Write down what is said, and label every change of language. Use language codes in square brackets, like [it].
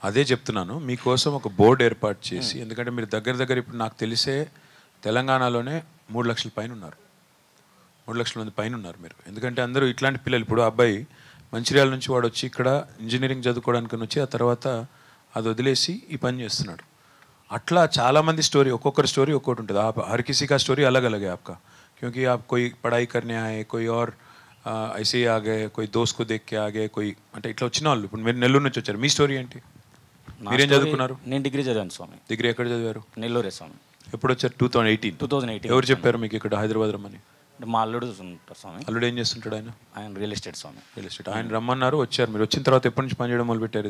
[te] అదే చెప్తున్నాను, మీకోసం ఒక బోర్డు ఏర్పాటు చేసి, ఎందుకంటే మీరు దగ్గర ఇప్పుడు నాకు తెలిసే తెలంగాణలోనే 3 లక్షల పైన ఉన్నారు, 3 లక్షల మంది పైన ఉన్నారు మీరు. ఎందుకంటే అందరూ ఇట్లాంటి పిల్లలు. ఇప్పుడు అబ్బాయి మంచిర్యాల నుంచి వాడు వచ్చి ఇక్కడ ఇంజనీరింగ్ చదువుకోవడానికి వచ్చి ఆ తర్వాత అది వదిలేసి ఈ పని చేస్తున్నాడు. అట్లా చాలామంది స్టోరీ, ఒక్కొక్కరి స్టోరీ ఒక్కొక్కటి ఉంటుంది. [hi] हर किसी का स्टोरी अलग अलग है आपका, क्योंकि आप कोई पढ़ाई करने आए, कोई और ऐसे ही आ गए, कोई दोस्त को देख के आ गए, कोई [te] అంటే ఇట్లా వచ్చిన వాళ్ళు. ఇప్పుడు మీరు నెల్లూరు నుంచి వచ్చారు, మీ స్టోరీ ఏంటి? మీరేం చదువుకున్నారు? నేను డిగ్రీ చదివాను స్వామి. డిగ్రీ ఎక్కడ చదివారు? నెల్లూరే స్వామి. ఎప్పుడు వచ్చారు? 2018. ఎవరు చెప్పారు మీకు ఇక్కడ హైదరాబాద్ రమ్మని? మా అల్లుడు ఉంటారు స్వామి. అల్లుడు ఏం చేస్తుంటాడు? ఆయన రియల్ ఎస్టేట్ స్వామి. Real estate. ఆయన రమ్మన్నారు, వచ్చారు. మీరు వచ్చిన తర్వాత ఎప్పటి నుంచి పని చేయడం మొదలు పెట్టారు?